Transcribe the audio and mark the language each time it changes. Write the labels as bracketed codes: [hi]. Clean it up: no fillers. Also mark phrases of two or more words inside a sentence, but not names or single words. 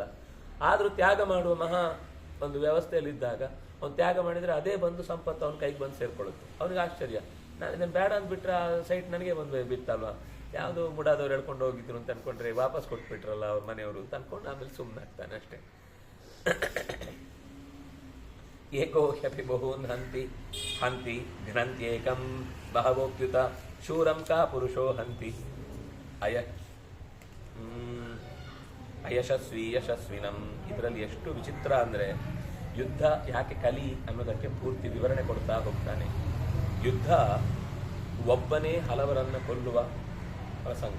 [kn] ಆದರೂ ತ್ಯಾಗ ಮಾಡುವ ಮಹಾ ಒಂದು ವ್ಯವಸ್ಥೆಯಲ್ಲಿದ್ದಾಗ ಅವ್ನು ತ್ಯಾಗ ಮಾಡಿದರೆ ಅದೇ ಬಂದು ಸಂಪತ್ತು ಅವನ ಕೈಗೆ ಬಂದು ಸೇರ್ಕೊಳ್ಳುತ್ತೆ. ಅವನಿಗೆ ಆಶ್ಚರ್ಯ, ನಾನು ಇದನ್ನು ಬೇಡ ಅಂದ್ಬಿಟ್ರೆ ಆ ಸೈಟ್ ನನಗೆ ಬಂದು ಬಿತ್ತಲ್ವಾ, ಯಾವುದೋ ಮುಡಾದವ್ರು ಹೇಳ್ಕೊಂಡು ಹೋಗಿದ್ರು ಅಂತ ಅನ್ಕೊಂಡ್ರೆ ವಾಪಸ್ ಕೊಟ್ಬಿಟ್ರಲ್ಲ ಅವ್ರ ಮನೆಯವರು ಅಂತ ಅನ್ಕೊಂಡು ಆಮೇಲೆ ಸುಮ್ಮನಾಗ್ತಾನೆ ಅಷ್ಟೇ. [sa] ಏಕೋ ಹ್ಯಪಿ ಬಹೂನ್ ಹಂತಿ ಘ್ನಂತ್ಯೇಕಂ ಬಹವೋಪ್ಯುತ ಶೂರಂ ಕಾ ಪುರುಷೋ ಹಂತಿ ಅಯಶಸ್ವಿ ಯಶಸ್ವಿನಂ. [kn] ಇದರಲ್ಲಿ ಎಷ್ಟು ವಿಚಿತ್ರ ಅಂದರೆ, ಯುದ್ಧ ಯಾಕೆ ಕಲಿ ಅನ್ನೋದಕ್ಕೆ ಪೂರ್ತಿ ವಿವರಣೆ ಕೊಡ್ತಾ ಹೋಗ್ತಾನೆ. ಯುದ್ಧ ಒಬ್ಬನೇ ಹಲವರನ್ನು ಕೊಲ್ಲುವ ಪ್ರಸಂಗ.